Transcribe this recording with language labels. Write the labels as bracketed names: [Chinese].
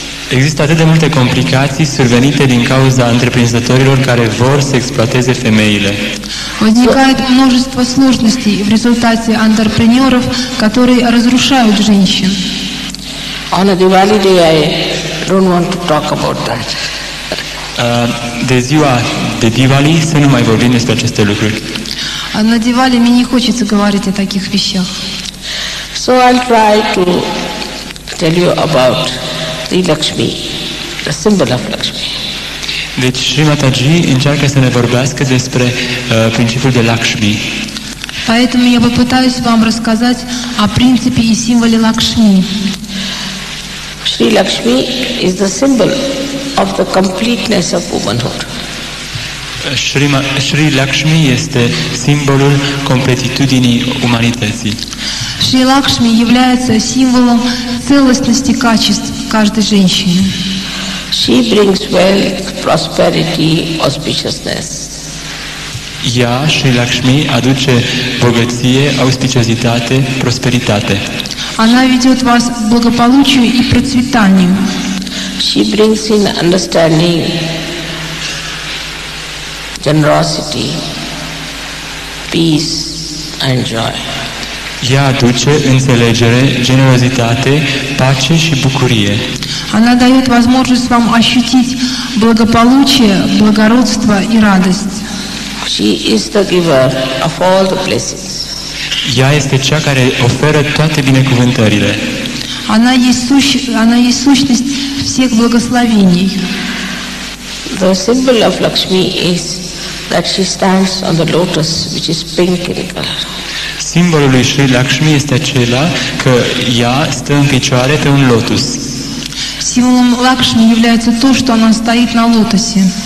[Romanian] Există atât de multe complicații survenite din cauza întreprinzătorilor care vor să exploateze femeile. [Russian] Возникает множество сложностей в результате антрепренеров, которые разрушают женщин. [English] On a Diwali day, I don't want to talk about that. [Romanian] De ziua de Diwali să nu mai vorbim despre aceste lucruri. [Russian] А на Дивале мне не хочется говорить о таких вещах. [English] So I'll try to tell you about the Lakshmi, the symbol of Lakshmi. [Romanian] Deci Shri Mataji încearcă să ne vorbească despre principiul de Lakshmi. [Russian] Поэтому я попытаюсь вам рассказать о принципе и символе Лакшми. [English] Sri Lakshmi is the symbol of the completeness of womanhood. [Romanian] Shri Lakshmi este simbolul completitudinii umanității. [Russian] Шри Лакшми является символом целостности качеств каждой женщины. [English] She brings wealth, prosperity, auspiciousness. [Romanian] Ea, Shri Lakshmi, aduce bogăție, auspiciozitate, prosperitate. [Russian] Она ведет вас к благополучию и процветанию. [English] She brings in understanding, generosity, peace and joy. [Romanian] Ea aduce înțelegere, generozitate, pace și bucurie. [Russian] Она дает возможность вам ощутить благополучие, благородство и радость. [English] She is the giver of all the blessings. [Romanian] Ea este cea care oferă toate binecuvântările. [Russian] Она есть сущность всех благословений. [English] The symbol of Lakshmi is that she stands on the lotus, which is pink in color. [Romanian] Simbolul lui Sri Lakshmi este acela că ea stă în picioare pe un lotus. [Russian] Символом Лакшми является то, что она стоит на лотосе.